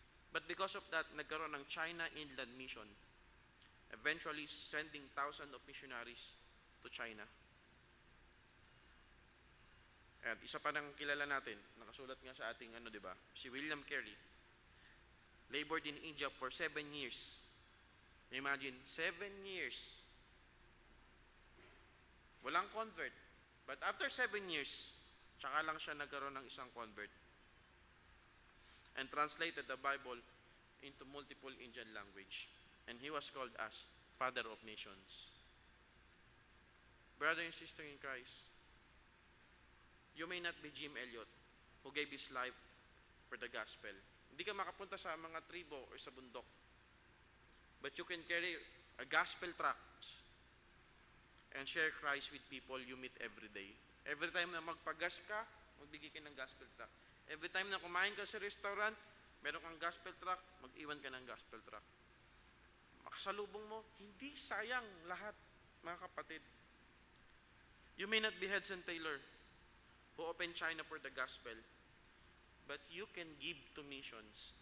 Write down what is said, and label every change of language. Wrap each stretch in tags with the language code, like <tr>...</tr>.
<en>But because of that,</en> <tl>nagkaroon ng</tl> <en>China Inland Mission. Eventually sending thousands of missionaries to China.</en> <tl>At isa pa nang kilala natin, nakasulat nga sa ating di ba? Si William Carey.</tl> <en>Labored in India for 7 years. Imagine, 7 years.</en> <tl>Walang convert.</tl> <en>But after 7 years,</en> <tl>tsaka lang siya nagkaroon ng isang convert.</tl> <en>And translated the Bible into multiple Indian language. And he was called as Father of Nations. Brother and sister in Christ, you may not be Jim Elliot who gave his life for the gospel.</en> <tl>Hindi ka makapunta sa mga tribo or sa bundok.</tl> <en>But you can carry a gospel tracts and share Christ with people you meet every day.</en> <tl>Every time na magpagas ka, magbigay ka ng gospel tract. Every time na kumain ka sa restaurant, meron kang gospel tract, mag-iwan ka ng gospel tract. Makasalubong mo, hindi sayang lahat, mga kapatid.</tl> <en>You may not be Hudson Taylor who opened China for the gospel, but you can give to missions.</en>